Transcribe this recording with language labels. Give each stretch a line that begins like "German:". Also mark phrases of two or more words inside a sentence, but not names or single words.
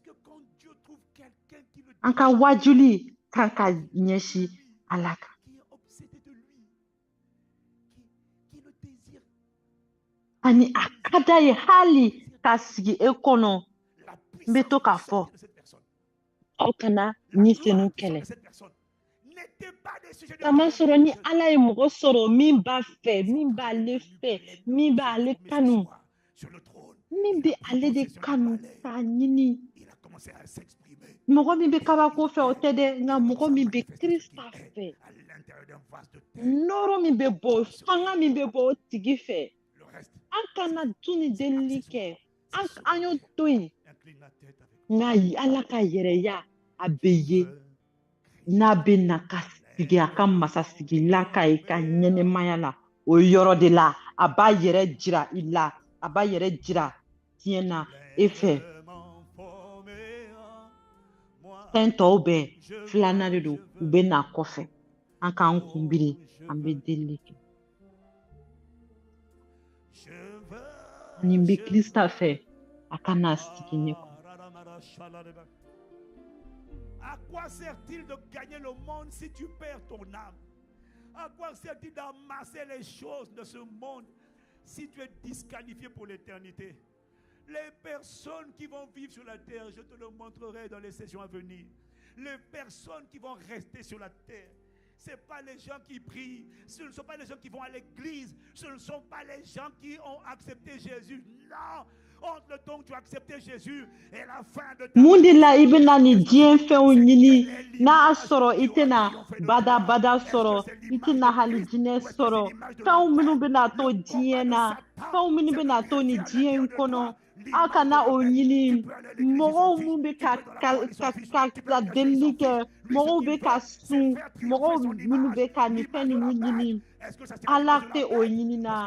Bambara: an ka wajuli kan ka ɲɛsin ala kan ani a ka d'a ye hali ka sigi e kɔnɔ n bɛ to k'a fɔ aw kana ni senu kɛlɛ kama sɔrɔ ni ala ye mɔgɔ sɔrɔ min b'a fɛ min b'ale fɛ min b'ale kanu min bɛ ale de kanu k'a ɲini
French: commencer à s'exprimer.
Bambara: Mɔgɔ min bɛ kabako fɛ o tɛ dɛ, nka mɔgɔ min bɛ Krista fɛ.
French: À l'intérieur d'un vase de terre.
Bambara: Nɔrɔ min bɛ bɔ, fanga min bɛ bɔ o tigi fɛ.
French: Le reste,
Bambara: An kana du ni delili kɛ. An y'o to yen.
French: incline la tête avec
Bambara: Nka Ala ka yɛrɛya a bɛ ye. N'a bɛ na ka sigi a ka masasigila ka i ka ɲɛnɛmaya la, o yɔrɔ de la a b'a yɛrɛ jira i la, a b'a yɛrɛ jira diɲɛ na e fɛ. Fɛn tɔw bɛɛ filanan de don, u bɛ na kɔfɛ. An k'an kunbiri, an bɛ delili kɛ. Ni bɛ Krista fɛ, a kana sigi ne kɔnɔ.
French: À quoi sert-il de gagner le monde si tu perds ton âme? À quoi sert-il d'amasser les choses de ce monde si tu es disqualifié pour l'éternité? Les personnes qui vont vivre sur la terre, je te le montrerai dans les sessions à venir. Les personnes qui vont rester sur la terre, ce ne sont pas les gens qui prient, ce ne sont pas les gens qui vont à l'église, ce ne sont pas les gens qui ont accepté Jésus. Non! Entre le temps que tu as accepté Jésus et la fin de ta
Bambara: Mun de la i bɛna ni diɲɛ fɛnw ɲini, n'a sɔrɔ i tɛna bada sɔrɔ, i tɛna hali jinɛ sɔrɔ. Fɛnw minnu bɛna to diɲɛ na, fɛnw minnu bɛna to ni diɲɛ in kɔnɔ, aw kana o ɲini. Mɔgɔw minnu bɛ ka delili kɛ, mɔgɔw bɛ ka sun, mɔgɔw minnu bɛ ka nin fɛn ninnu ɲini, Ala tɛ o ɲini na.